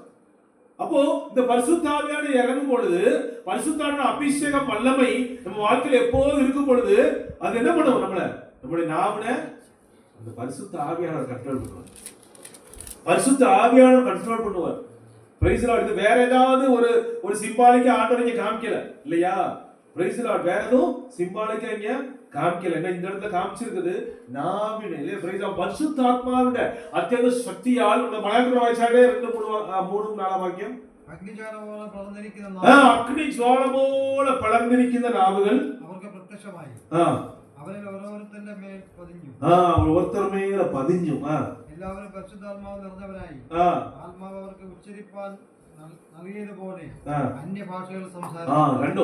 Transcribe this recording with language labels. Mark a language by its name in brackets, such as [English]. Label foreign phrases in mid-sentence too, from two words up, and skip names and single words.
[Tamil] அப்போ இந்த பரிசுத்த ஆவியானவர் இறங்கும் பொழுது, பரிசுத்தான அபிஷேகம் வல்லமை நம்ம வாழ்க்கையில எப்போதும் இருக்கும் பொழுது அது என்ன பண்ணுவோம், நம்மளுடைய நாவுனை அந்த பரிசுத்த ஆவியானவர் கண்ட்ரோல் பண்ணுவார். பரிசுத்த ஆவியானவர் கண்ட்ரோல் பண்ணுவார். [English] Praise Lord. [Tamil] இது வேற ஏதாவது ஒரு சிம்பாலிக்கா ஆண்டவர் இங்க காமிக்கல இல்லையா. [English] Praise Lord. [Tamil] வேற எதுவும் சிம்பாலிக்கா இங்க காமிக்கல. என்ன இந்த இடத்துல காமிச்சிருக்குது நாவினை இல்லையா. [English] Praise Lord. [Malayalam] பரிசுத்தாத்மாவிന്റെ അത്യന്ത ശക്തിയാൽ നമ്മുടെ മലയാളത്തിൽ വായിച്ചാലേ 2-3-4 വാക്യം. അഗ്നിജ്വാല പോലെ പടർന്നിരിക്കുന്ന നാവുകൾ അവർക്ക് പ്രത്യക്ഷമായി. അവരിൽ ഓരോരുത്തരുടെ മേൽ പതിഞ്ഞു. ഓരോരുത്തരുടെ മേൽ പതിഞ്ഞു. എല്ലാവരും പരിശുദ്ധാത്മാവ് നിറഞ്ഞവരായി. ആത്മാവ് അവർക്ക് ഉച്ചരിപ്പാൻ നൽകിയതുപോലെ അന്യഭാഷകൾ സംസാരിച്ചു.